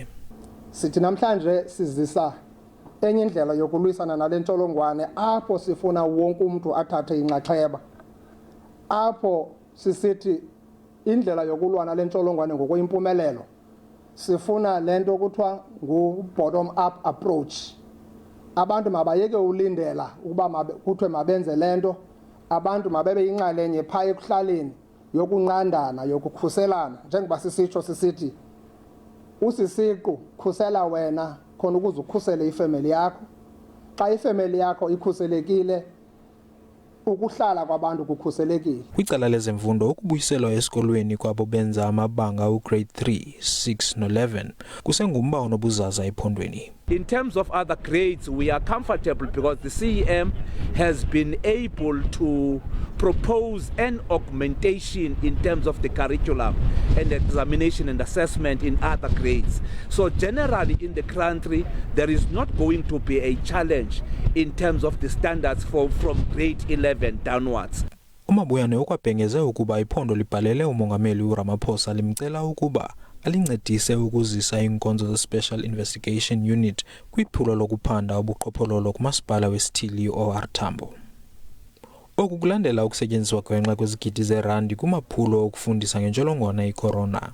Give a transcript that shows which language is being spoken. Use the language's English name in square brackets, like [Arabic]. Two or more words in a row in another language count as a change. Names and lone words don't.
[Xhosa] Sithi namhlanje sizisa enye indlela yokulwisana nale ntsholongwane apho sifuna wonke umuntu athathe inxaxheba. Apho sisithi indlela yokulwa nale ntsholongwane ngokuyimpumelelo. Sifuna lento kuthiwa ngu- [English] bottom up approach. [Xhosa] Abantu mabayeke ulindela ukuba kuthiwe mabenze lento. Abantu mabebe yinxalenye phaya ekuhlaleni yokunqandana yokukhuselana njengoba sisitsho sisithi usisiqu khusela wena khona ukuze ukhusele ifamily yakho. Xa ifamily yakho ikhuselekile ukuhlala kwabantu kukhuselekile. Kwicala lezemfundo ukubuyiselwa esikolweni kwabo benza amabanga ugrade 3, 6 no-11 kusengumba onobuzaza ephondweni. [English] In terms of other grades, we are comfortable because the CEM has been able to propose an augmentation in terms of the curriculum and examination and assessment in other grades. So generally in the country, there is not going to be a challenge in terms of the standards from grade 11 downwards. [Xhosa] Umabuyane ukwabhengeze ukuba iphondo libhalele umongameli uRamaphosa limcela ukuba alincedise ukuzisa iinkonzo ze-Special Investigation Unit kwiphulo lokuphanda ubuqhophololo kumasipala wesithili OR Tambo. Oku kulandela ukusetyenziswa gwenxa kwezigidi zeerandi kumaphulo okufundisa ngentsholongwane iCorona.